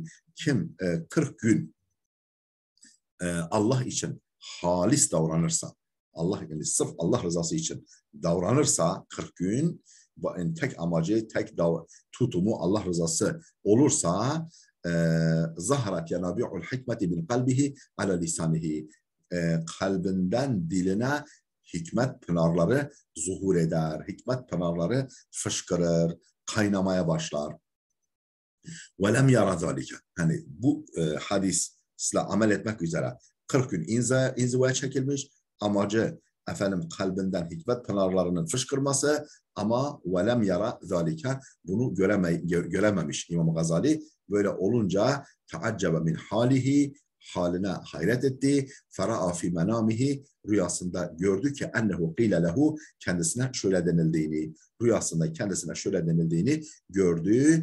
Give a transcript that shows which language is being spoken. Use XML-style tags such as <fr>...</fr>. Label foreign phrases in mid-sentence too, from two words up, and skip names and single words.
<tr>Kim 40 gün Allah için halis davranırsa, yani sırf Allah rızası için davranırsa 40 gün tek amacı, tek tutumu Allah rızası olursa</tr> <ar>ظهرت ينابيع الحكمة من قلبه على لسانه</ar> <tr>kalbinden diline hikmet pınarları zuhur eder. Hikmet pınarları fışkırır, kaynamaya başlar.</tr> <ar>وَلَمْ يَرَ ذَٰلِكَ</ar> <tr>hani bu hadisle amel etmek üzere 40 gün inzivaya çekilmiş. Amacı kalbinden hikmet pınarlarının fışkırması ama</tr> <ar>وَلَمْ يَرَ ذَٰلِكَ</ar> <tr>bunu görememiş İmam Gazali. Böyle olunca</tr> <ar>تعجب من حاله</ar> <tr>haline hayret etti.</tr> <ar>فرأى في منامه</ar> <tr>rüyasında gördü ki</tr> <ar>أنه قيل له</ar> <tr>kendisine şöyle denildiğini, rüyasında kendisine şöyle denildiğini gördü.</tr>